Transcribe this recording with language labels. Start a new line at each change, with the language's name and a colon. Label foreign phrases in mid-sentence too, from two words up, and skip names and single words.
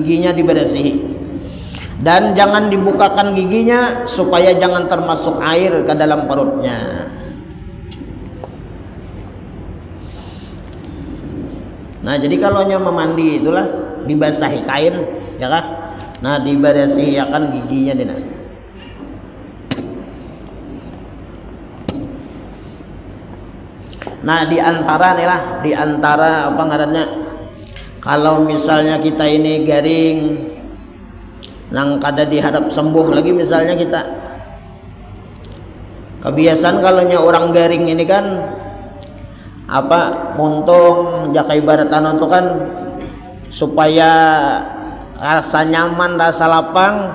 Indonesian: Nah, giginya dibersihi Dan jangan dibukakan giginya supaya jangan termasuk air ke dalam perutnya. Nah, jadi kalau nyoba mandi itulah dibasahi kain, ya kan?
Banjar: Nah, diberesi akan giginya dina. Nah, di antara apa ngarannya? Kalau misalnya kita ini garing nang kada diharap sembuh lagi, misalnya kita kebiasaan kalau orang garing ini kan apa muntung jaka ibaratan itu kan supaya rasa nyaman, rasa lapang.